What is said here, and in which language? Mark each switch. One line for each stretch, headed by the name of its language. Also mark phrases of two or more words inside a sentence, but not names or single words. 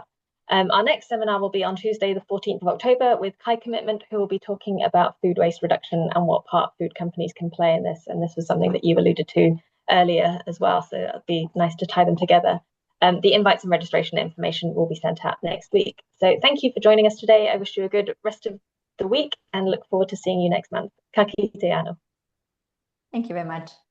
English: Our next seminar will be on Tuesday, the 14th of October, with Kai Commitment, who will be talking about food waste reduction and what part food companies can play in this. And this was something that you alluded to earlier as well. So it'd be nice to tie them together. The invites and registration information will be sent out next week. So thank you for joining us today. I wish you a good rest of the week and look forward to seeing you next month.
Māori: Ka kite anō.
English: Thank you very much.